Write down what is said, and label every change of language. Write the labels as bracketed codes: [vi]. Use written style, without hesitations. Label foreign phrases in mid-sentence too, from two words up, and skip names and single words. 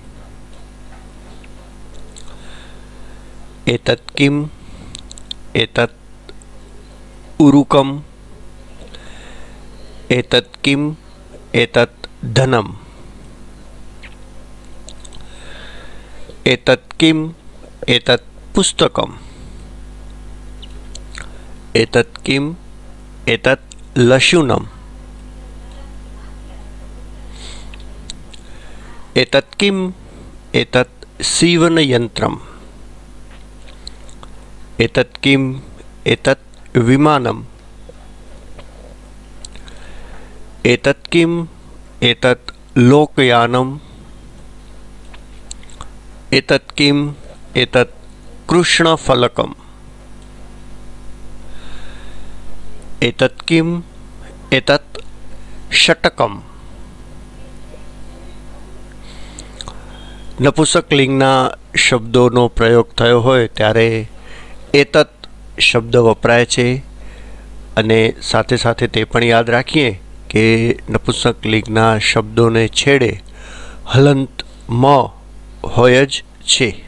[sa] एतत किम, एतत उरुकम, एतत किम, एतत धनम, एतत किम, एतत पुस्तकम, एतत किम, एतत लशुनम, एतत् किम, एतत् सीवनयंत्रम, एतत् किम, एतत् विमानम, एतत् किम, एतत् लोकयानम, एतत् किम, एतत् कृष्णफलकम, एतत् किम, एतत् षटकम. [gu] નપુંસક લિંગના શબ્દોનો પ્રયોગ થયો હોય ત્યારે એતત શબ્દ વપરાય છે, અને સાથે સાથે તે પણ યાદ રાખીએ કે નપુંસક લિંગના શબ્દોને છેડે હલંત મ હોય જ છે.